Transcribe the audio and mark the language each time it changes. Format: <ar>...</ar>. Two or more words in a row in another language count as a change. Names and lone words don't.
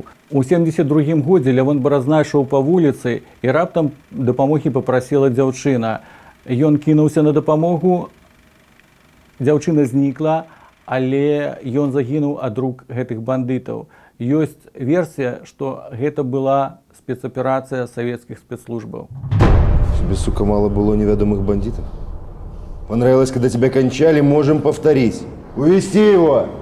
<be>У 72-м годзе Лявон Баразна ішоў па вуліцы, і раптам дапамогі папрасіла дзяўчына. Ён кінуўся на дапамогу, дзяўчына знікла, але ён загінуў ад рук гэтых бандытаў. Ёсць версія, што гэта была спецаперацыя савецкіх спецслужбаў.</be> <ru>Тебе, сука, мало было неведомых бандитов? Понравилось, когда тебя кончали, можем повторить. Увести его!</ru>